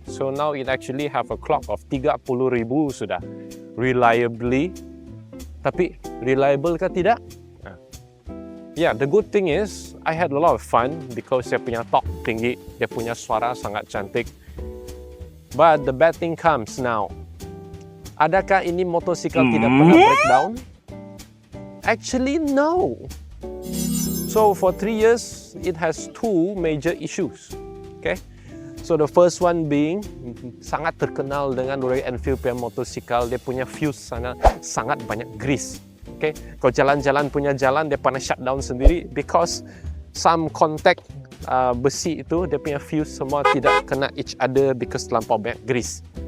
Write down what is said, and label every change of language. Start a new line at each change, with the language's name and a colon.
English: So now it actually have a clock of 30,000 sudah.
Malay: Reliably. Tapi reliable ke tidak?
English: Yeah, the good thing is I had a lot of fun because
Malay: dia punya top tinggi, dia punya suara sangat cantik.
English: But the bad thing comes now.
Malay: Adakah ini motosikal tidak pernah breakdown?
English: Actually, no. So for 3 years, it has two major issues. Okay, so the first one being
Malay: sangat terkenal dengan Royal Enfield punya motosikal, dia punya fuse sana sangat banyak grease. Okay, kalau jalan-jalan punya jalan dia pernah shutdown sendiri because some contact besi itu dia punya fuse semua tidak kena
English: each other
Malay: because terlampau banyak grease.